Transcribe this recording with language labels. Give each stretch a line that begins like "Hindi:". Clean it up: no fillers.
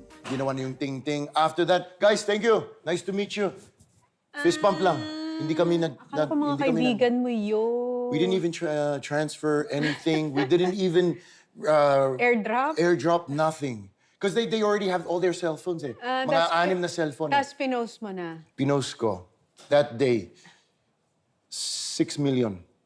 Filipino: Ginawa niyo yung ting-ting.
English: After that, guys, thank you. Nice to meet you. Fist bump lang.
Filipino: Hindi kami Akala ko mga kaibigan mo yun.
English: We didn't even transfer anything. We didn't even... Airdrop? Airdrop, nothing. Because they already have all their cell phones eh.
Filipino: Mga 6 na cellphone. Tapos pinost mo na? Pinost ko.
English: That day, 6 million.